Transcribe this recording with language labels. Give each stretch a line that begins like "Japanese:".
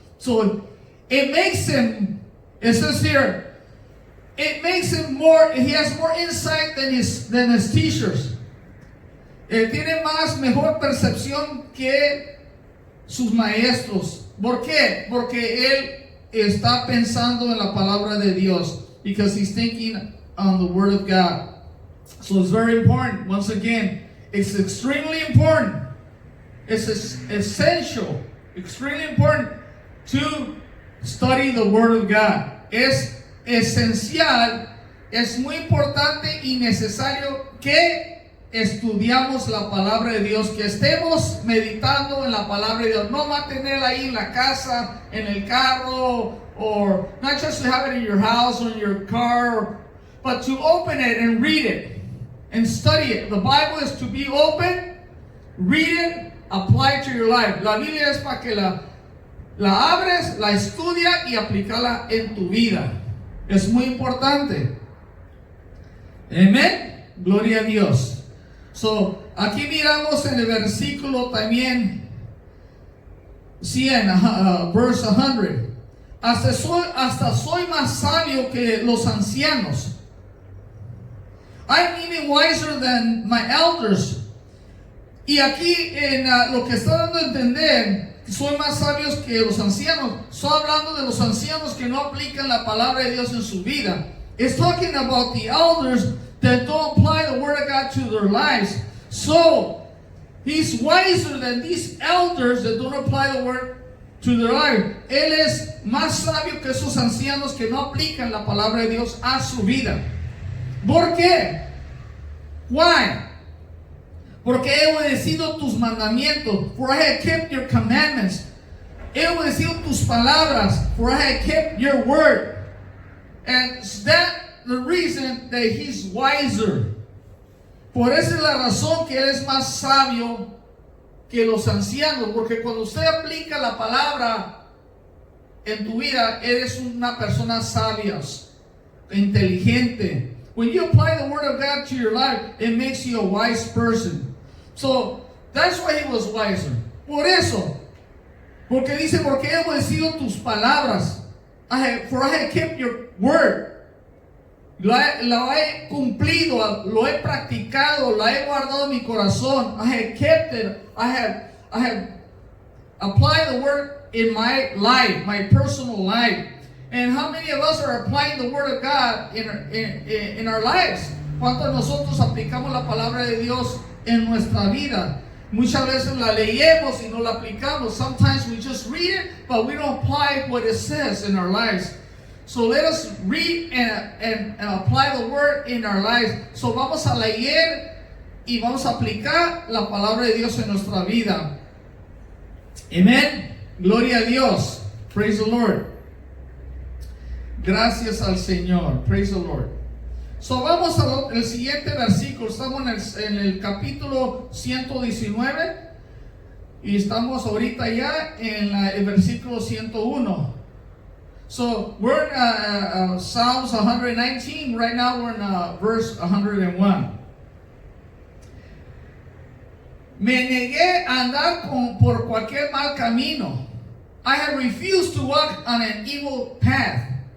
English: So it makes him, it says here, it makes him he has more insight than his teachers.
Spanish: Tiene mejor percepción que sus maestros. ¿Por qué? Porque él está pensando en la palabra de Dios,
English: because he's thinking on the Word of God. So it's very important. Once again, it's extremely important. It's essential, extremely important to study the Word of God.
Spanish: Es esencial, es muy importante y necesario que estudiamos la palabra de Dios, que estemos meditando en la palabra de Dios, no mantenerla ahí en la casa, en el carro,
English: or not just to have it in your house or in your car, but to open it and read it and study it. The Bible is to be open, read it, apply it to your life.
Spanish: La Biblia es para que la abres, la estudia y aplicarla en tu vida. Es muy importante. Amén. Gloria a Dios. So, aquí miramos en el versículo también 100,
English: verse 100.
Spanish: Hasta soy más sabio que los ancianos.
English: I'm even wiser than my elders.
Spanish: Y aquí en lo que está dando a entender, soy más sabios que los ancianos. Estoy hablando de los ancianos que no aplican la palabra de Dios en su vida.
English: It's talking about the elders that don't apply the word of God to their lives. So, he's wiser than these elders that don't apply the word to their life.
Spanish: Él es más sabio que esos ancianos que no aplican la palabra de Dios a su vida. ¿Por qué? Why? Porque he obedecido tus mandamientos.
English: For I have kept your commandments.
Spanish: He obedecido tus palabras.
English: For I have kept your word. And that the reason that he's wiser.
Spanish: Por esa es la razón que él es más sabio que los ancianos. Porque cuando usted aplica la palabra en tu vida, eres una persona sabia, inteligente.
English: When you apply the word of God to your life, it makes you a wise person. So, that's why he was wiser.
Spanish: Por eso. Porque dice, porque he obedecido tus palabras.
English: For I have kept your word.
Spanish: Lo he cumplido, lo he practicado, la he guardado en mi corazón.
English: I have kept it. I have applied the word in my life, my personal life. And how many of us are applying the word of God in our lives?
Spanish: ¿Cuántos de nosotros aplicamos la palabra de Dios en nuestra vida? Muchas veces la leemos y no la aplicamos.
English: Sometimes we just read it, but we don't apply what it says in our lives. So let us read and apply the word in our lives.
Spanish: So vamos a leer y vamos a aplicar la palabra de Dios en nuestra vida. Amén. Gloria a Dios.
English: Praise the Lord.
Spanish: Gracias al Señor. Praise the Lord. So vamos al siguiente versículo. Estamos en el capítulo 119 y estamos ahorita ya en el versículo 101.
English: So we're in Psalms 119. Right now we're in verse 101.
Spanish: Me negué a andar por cualquier mal camino.
English: I have refused to walk on an evil path.